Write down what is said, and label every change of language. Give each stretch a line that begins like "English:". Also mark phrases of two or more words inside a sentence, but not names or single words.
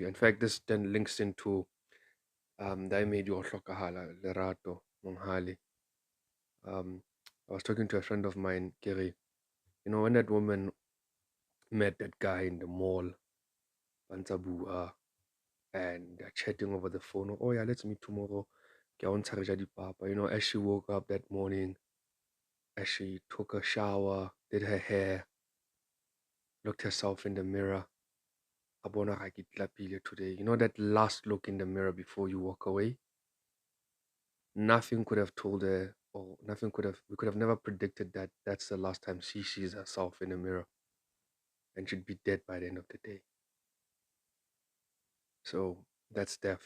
English: In fact, this then links into the made you Olerato Mongale. Um, I was talking to a friend of mine, Kiri. When that woman met that guy in the mall, Bantabua, and they're chatting over the phone. Oh yeah, let's meet tomorrow.
Southern Sotho: Ke a o ntsha dipapa.
English: As she woke up that morning, as she took a shower, did her hair, looked herself in the mirror.
Southern Sotho: A bona ga ke tlapile today.
English: That last look in the mirror before you walk away. Nothing could have told her, or we could have never predicted that that's the last time she sees herself in the mirror, and she'd be dead by the end of the day. So that's death.